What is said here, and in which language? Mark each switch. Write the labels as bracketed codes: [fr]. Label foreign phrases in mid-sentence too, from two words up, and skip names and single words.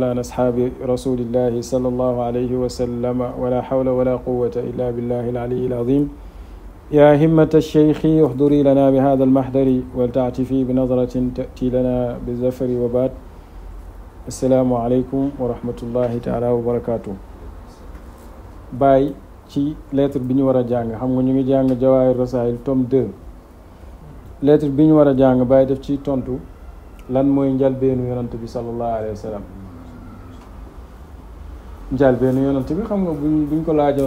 [ar] عن أصحاب رسول الله صلى الله عليه وسلم ولا حول ولا قوة إلا بالله العلي العظيم يا همة الشيخ احضري لنا بهذا المحضر ولتعتفي بنظرة تأتي لنا بالزفر وبات السلام عليكم ورحمة الله تعالى وبركاته [wo] باي ci lettre bi ñu war a jàng xam nga ñu ngi jàng Jawaahir Rasaa'il tome 2 lettre bi ñu war a jàng Baay def ci tontu lan mooy njalbeenu yonent bi [ar] صلى الله عليه وسلم [wo] njalbeenu yonent bi xam nga buñ ko laajoon